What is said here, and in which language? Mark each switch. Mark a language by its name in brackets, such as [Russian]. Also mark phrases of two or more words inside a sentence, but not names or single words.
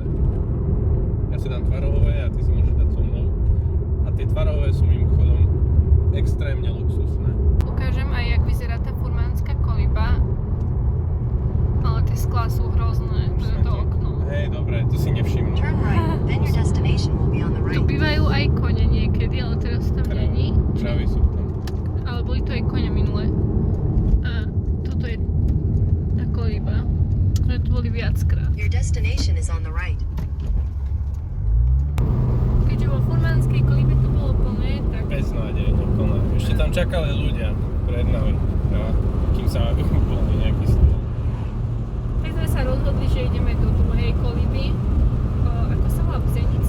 [Slovak] Ja si dám tvarohové a ty si môžeš dať so mnou. A tie tvarohové sú mimochodom extrémne luxusné. Ukážem aj, jak vyzerá tá furmánska koliba. Ale tie sklá sú hrozné, to je to okno. Hej, dobre, to si nevšimnú. [English] Turn right, then your destination will be on the [Slovak] Tu [English] right. [Slovak] bývajú aj kone niekedy, ale teraz tam není. Kravy sú tam. Ale boli to aj kone minule. A toto je tá koliba. Že tu boli viackrát. [English] Your destination is on the right. [Slovak] Keďže vo furmánskej kolibe to bolo plné, tak... Beznádejne plné. Ešte tam čakali ľudia pred nami. No, kým sa úplne nejaký stôl. Tak sme sa rozhodli, že ideme do druhej koliby. Ako sa volá? Bzenica?